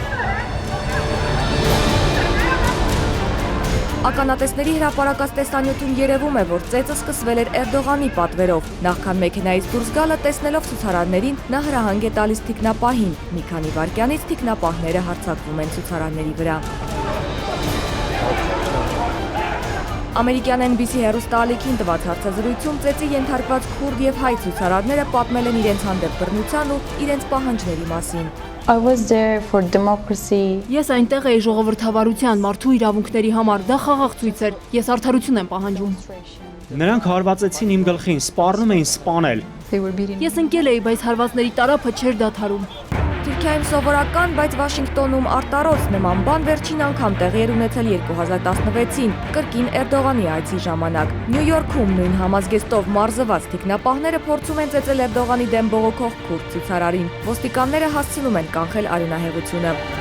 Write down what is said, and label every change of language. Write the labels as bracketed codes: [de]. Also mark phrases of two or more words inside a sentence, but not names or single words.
[hy] Ականատեսների հրապարակած տեսանյութում երևում է, որ ծեծը սկսվել էր Էրդողանի պատվերով։ Նախքան մեքենայից դուրս գալը տեսնելով ցուցարարներին, նա հրահանգ է տալիս թիկնապահին։ Մի քանի վայրկյանից թիկնապահները հարձակվում են ցուցարարների վրա։ Ամերիկյան NBC հեռուստաալիքին տված հարցազրույցում ծեծի ենթարկված քուրդ եւ հայ ցուցարարները պատմել են իրենց հանդեպ բռնության ու իրենց պահանջների մասին։ [en] I was there for democracy. [hy] Ես այնտեղ էի ժողովրդավարության, մարդու իրավունքների համար, դա խաղաղ ցույց էր։ Ես արդարություն եմ պահանջում։ Նրանք հարվածեցին իմ գլխին, սպառնում էին սպանել։ Ես ընկել էի, բայց հարվածների տարափը չէր դադարում։ Թուրքիայում սովորական, բայց Վաշինգտոնում արտարոց նման բան վերջին անգամ տեղի էր ունեցել 2016-ին, կրկին Էրդողանի այցի ժամանակ։ Նյու Յորքում նույն համազգեստով մարզված թիկնապահները փորձում են ծեծել Էրդողանի դեմ բողոքող քուրդ ցուցարարին։ Ոստիկանները հասցնում են կանխել արյունահեղությունը։